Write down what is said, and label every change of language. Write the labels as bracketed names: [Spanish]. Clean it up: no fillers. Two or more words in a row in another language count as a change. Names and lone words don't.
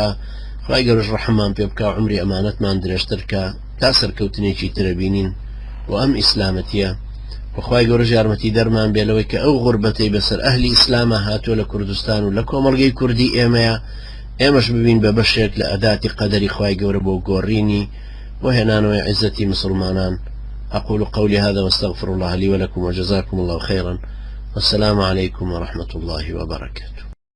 [Central Kurdish] خوای گەورەش ڕەحمان پێ بکا و عمری ئەمانەتمان درێژتر کە تا سەرکەوتنێکی ترە بینین و ئەم ئیسلامەتیە. وخوای گەورەش یارمەتی دەرمان بێ لەوەی کە ئەو غوربەتەی بەسەر ئەهلی ئیسلامە هاتووە لە کوردستان و لە کۆمەڵگەی کوردی ئێمەیە، ئێمەش ببین بە بەشێک لە ئەداتی قەدەری خوای گەورە بۆ گۆڕینی وهێنانەوەی عیزەتی مسلمانان. [Arabic] أقول قولي هذا واستغفر الله لي ولكم وجزاكم الله خيرا، والسلام عليكم ورحمة الله وبركاته.